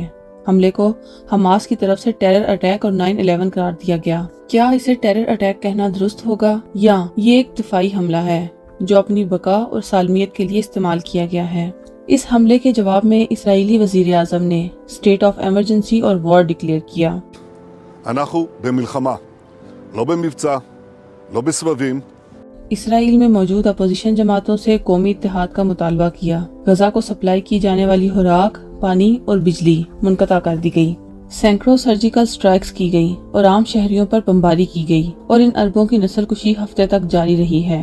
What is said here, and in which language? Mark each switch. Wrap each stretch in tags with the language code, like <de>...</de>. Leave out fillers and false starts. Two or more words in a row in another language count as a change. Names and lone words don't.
<ur>حملے کو حماس کی طرف سے</ur> <en>terror attack</en> <ur>اور 9/11 قرار دیا گیا۔ کیا اسے</ur> <en>terror attack</en> <ur>کہنا درست ہوگا یا یہ ایک دفاعی حملہ ہے جو اپنی بقا اور سالمیت کے لیے استعمال کیا گیا ہے؟ اس حملے کے جواب میں اسرائیلی وزیر اعظم نے</ur> <en>state of emergency</en> <ur>اور</ur> <en>war declare</en> <ur>کیا۔</ur> <he>אנחנו במלחמה, לא במבצע, לא בסבבים.</he> <ur>اسرائیل میں موجود اپوزیشن جماعتوں سے قومی اتحاد کا مطالبہ کیا۔ غزہ کو سپلائی کی جانے والی خوراک، پانی اور بجلی منقطع کر دی گئی۔ سینکڑوں</ur> <en>surgical strikes</en> <ur>کی گئی اور عام شہریوں پر بمباری کی گئی اور ان اربوں کی نسل کشی ہفتے تک جاری رہی ہے۔</ur>